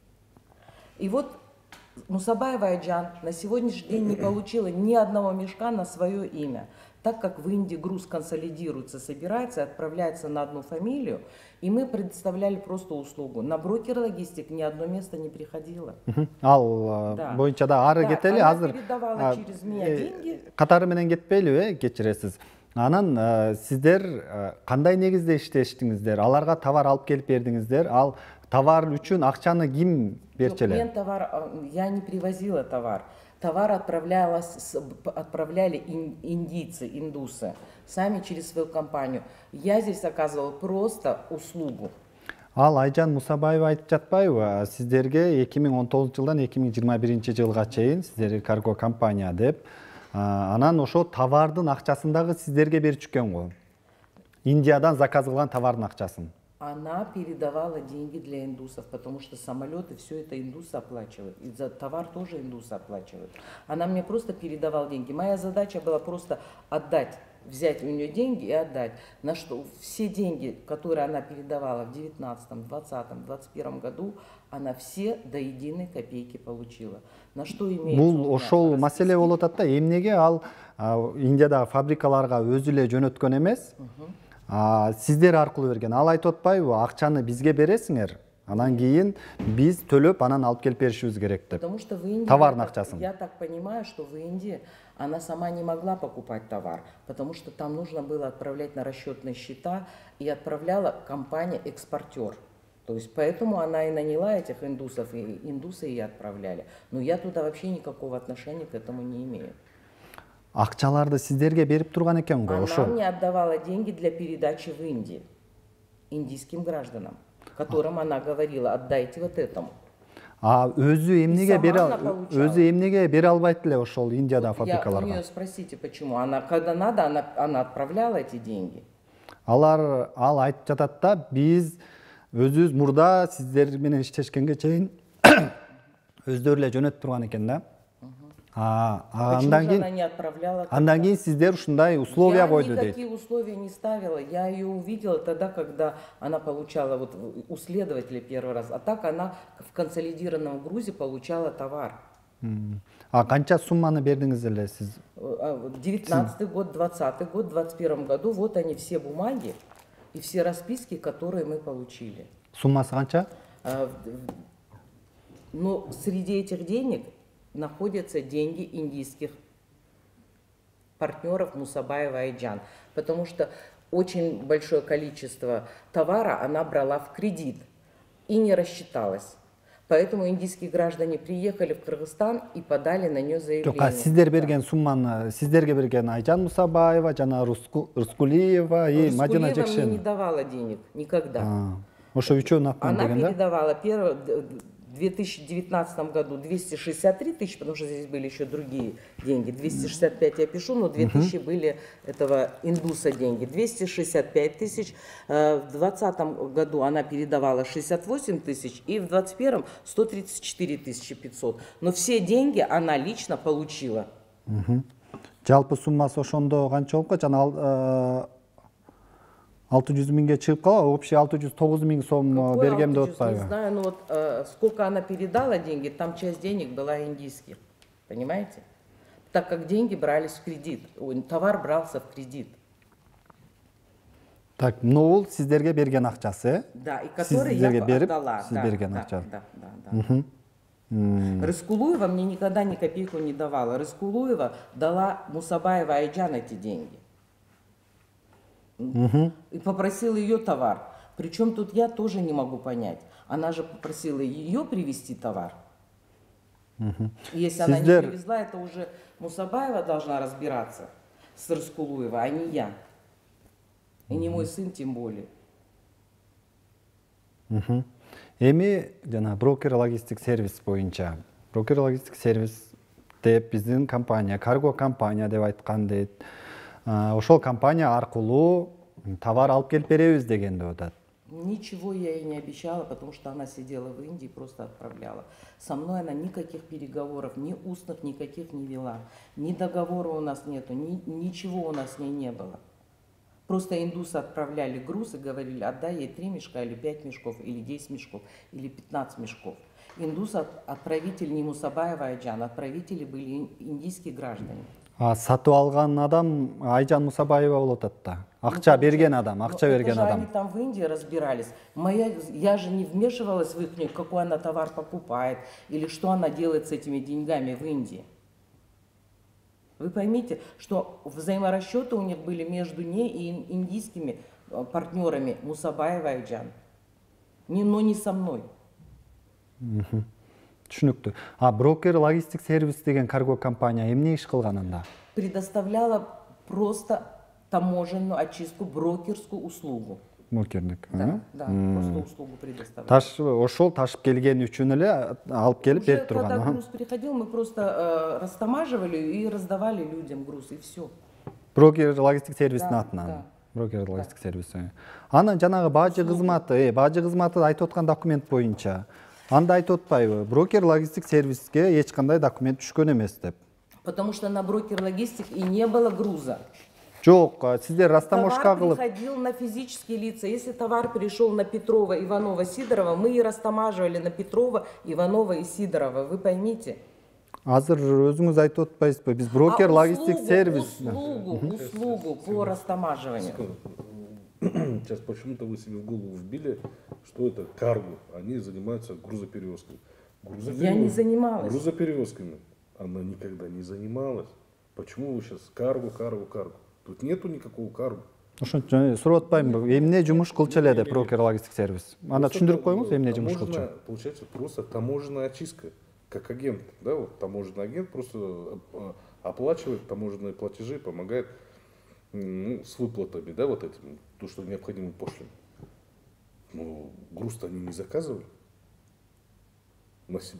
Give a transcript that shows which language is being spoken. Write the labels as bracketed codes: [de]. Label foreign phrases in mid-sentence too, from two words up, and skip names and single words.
[ru] И вот Мусабаева Айжан на сегодняшний день не получила ни одного мешка на свое имя. Так как в Индии груз консолидируется, собирается, отправляется на одну фамилию, и мы предоставляли просто услугу. На брокер логистик ни одно место не приходило. [ky] Ал боюнча да ары кетели, азыр [ru] передавала через меня деньги. [ky] Катары менен кетпейлиби, кечиресиз. Анан сиздер кандай негизде иштештиңиздер? Аларга товар алып келип бердиңиздер. Ал товар үчүн акчаны ким берчеле? [ru] Я не привозила товар. Товар отправляли индийцы, индусы, сами через свою компанию. Я здесь оказывала просто услугу. [ky] Ал Айжан Мусабаева айтып жатпайбы? Сиздерге 2019 жылдан 2021 жылга чейин сиздер карго компания деп, анан ошо товардын акчасын сиздерге берип чыккан го. Индиядан заказ кылган товардын акчасын. [ru] Она передавала деньги для индусов, потому что самолеты, все это индусы оплачивают. И за товар тоже индусы оплачивают. Она мне просто передавала деньги. Моя задача была просто отдать, взять у нее деньги и отдать. На что все деньги, которые она передавала в 19, 20, 21 году, она все до единой копейки получила. На что имеется... [ky] Бул ошол маселе болуп атат да, эмнеге ал Индияда фабрикаларга өзү эле жөнөткөн эмес? Сиздер аркылуу берген. Ал айтып атпайбы, акчаны бизге бересиңер, анан кийин биз төлөп, анан алып келип беришибиз керек деп. [ru] Потому что в Индии, [ky] товардын акчасын. [ru] Я так понимаю, что в Индии она сама не могла покупать товар, потому что там нужно было отправлять на расчетные счета, и отправляла компания-экспортер. То есть поэтому она и наняла этих индусов, и индусы ей отправляли. Но я туда вообще никакого отношения к этому не имею. [ky] Акчаларды сиздерге берип турган экен го, ошо. [ru] Она мне отдавала деньги для передачи в Индию индийским гражданам. которым она говорила, отдайте вот этому. [ky] Өзү эмнеге [ru] сама она получала. [ky] өзү эмнеге бере албайт эле ошол Индияда [ru] Вот у [ky] фабрикаларга? [ru] нее спросите, почему. Она, когда надо, она отправляла эти деньги. [ky] Ал айтып жатат да, биз өзүбүз мурда сиздер менен иштешкенге чейин өздөрү эле жөнөтүп турган экен да. [ru] Почему же она не отправляла? [ky] Андан кийин сиздер ушундай условия койду [ru] Я [ky] дейт. [ru] никакие условия не ставила. Я ее увидела тогда, когда она получала вот у следователя первый раз. А так она в консолидированном грузе получала товар. [ky] Канча сумманы бердиңиз эле сиз? [ru] 19-й год, 20-й год, в 21-м году. Вот они все бумаги и все расписки, которые мы получили. [ky] Суммасы канча? [ru] Но среди этих денег находятся деньги индийских партнеров Мусабаева Айджан, потому что очень большое количество товара она брала в кредит и не рассчиталась. Поэтому индийские граждане приехали в Кыргызстан и подали на нее заявление. [ky] Сиздер берген сумманы, сиздерге берген Айжан Мусабаева, жана Рускулиева и Мадина [ru] Рускулиева мне не [ky] Жекшен. [ru] давала денег никогда. [ky] Ошо үчөө [ru] Она [ky] берген да? [ru] передавала в 2019 году 263 тысячи, потому что здесь были еще другие деньги. 265 я пишу, но 2000 были этого индуса деньги. 265 тысяч. В 2020 году она передавала 68 тысяч и в 2021 134 500. Но все деньги она лично получила. [ky] Жалпы суммасы ошондо канча болуп жана 600 миңге чыгып калат, общий 609 миң сом [ru] Какой [ky] берген деп [ru] 600, [ky] атпайбы? [ru] не знаю, но вот сколько она передала деньги, там часть денег была индийских. Понимаете? Так как деньги брались в кредит. Товар брался в кредит. Так, [ky] бул сиздерге берген акчасы. [ru] Да, и который [ky] Сиздерге [ru] я [ky] берип, [ru] отдала. [ky] сиз берген акча. [ru] Да. Рыскулуева мне никогда ни копейку не давала. Рыскулуева дала Мусабаева Айджан эти деньги. И попросила ее товар. Причем тут я тоже не могу понять. Она же попросила ее привезти товар. И если она не привезла, это уже Мусабаева должна разбираться с Рыскулуева, а не я. И не мой сын тем более. [ky] Эми жана брокер логистик сервис боюнча. Брокер логистик сервис деп биздин компания, карго компания деп айткан дейт. Ошол компания аркылуу товар алып келип беребиз деген деп атат. [ru] Ничего я ей не обещала, потому что она сидела в Индии и просто отправляла. Со мной она никаких переговоров, ни устных никаких не вела. Ни договора у нас нету, ничего у нас с ней не было. Просто индусы отправляли груз и говорили, отдай ей 3 мешка, или 5 мешков, или 10 мешков, или 15 мешков. Индус отправитель не Мусабаева Айджан, отправители были индийские граждане. [ky] Сатып алган адам Айжан Мусабаева болуп атат да. Акча берген адам, акча берген адам. [ru] Они там в Индии разбирались. Я же не вмешивалась в их, какой она товар покупает, или что она делает с этими деньгами в Индии. Вы поймите, что взаиморасчеты у них были между ней и индийскими партнерами Мусабаева Айджан. Но не со мной. [ky] Түшүнүктүү. Брокер логистик сервис деген карго компания эмне иш кылган анда? [ru] Предоставляла просто таможенную очистку, брокерскую услугу. [ky] Брокердик. [ru] Да, просто услугу предоставляла. [ky] Ошол ташып келген үчүн эле алып келип берип турган. Когда груз приходил, мы просто растамаживали и раздавали людям груз, и все. Брокер логистик сервистин атынан. Брокер логистик сервиси. Анан жанагы бажы кызматы айтып аткан документ боюнча. Анда айтып атпайбы? Брокер логистик сервиске эч кандай документ түшкөн эмес деп. [ru] Потому что на брокер логистик и не было груза. [ky] Жок, сиздер растаможка кылып. [ru] Товар приходил на физические лица. Если товар перешел на Петрова, Иванова, Сидорова, мы и растамаживали на Петрова, Иванова и Сидорова. Вы поймите. [ky] Азыр өзүңүз айтып атпайсызбы? Биз брокер логистик сервис. [ru] Услугу по растамаживанию. Сейчас почему-то вы себе в голову вбили, что это карго. Они занимаются грузоперевозкой. Я не занималась. Грузоперевозками она никогда не занималась. Почему вы сейчас карго? Тут нету никакого карго. [ky] Ошончо сурап атпаймынбы? Эмне жумуш кылчу эле деп брокер логистик сервис. Анда түшүндүрүп коюңуз, эмне жумуш кылчу? [ru] Получается просто таможенная очистка, как агент. Да, вот таможенный агент просто оплачивает таможенные платежи, помогает с выплатами, да, вот этим, то, что необходимо пошлин. Ну, груз-то они не заказывали на себя.